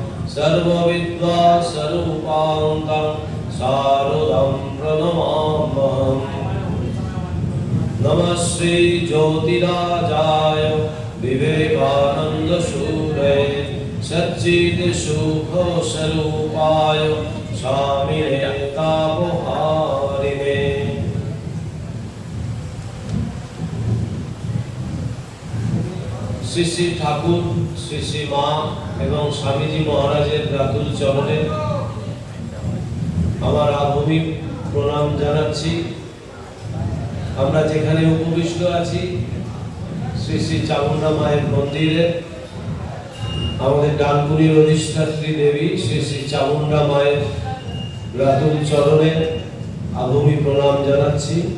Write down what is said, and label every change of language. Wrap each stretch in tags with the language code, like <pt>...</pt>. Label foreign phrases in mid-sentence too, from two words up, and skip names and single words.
<sa>सर्वविद्या स्वरूपान्तं शारदं प्रणमाम्यहम्। नमः श्री ज्योतिराजाय विवेकानंद सूरये सच्चिद सुख स्वरूपाय स्वामिने तापहारिणे।</sa> <bn>শ্রী শ্রী ঠাকুর, শ্রী শ্রী মা এবং স্বামীজি মহারাজের রাতুল চরণে আমার আভূমি প্রণাম জানাচ্ছি। আমরা যেখানে উপবিষ্ট আছি শ্রী শ্রী চামুন্ডা মায়ের মন্দিরে, আমাদের ডানকুনির অধিষ্ঠাত্রী দেবী শ্রী শ্রী চামুন্ডা মায়ের রাতুল চরণে আভূমি প্রণাম জানাচ্ছি।</bn>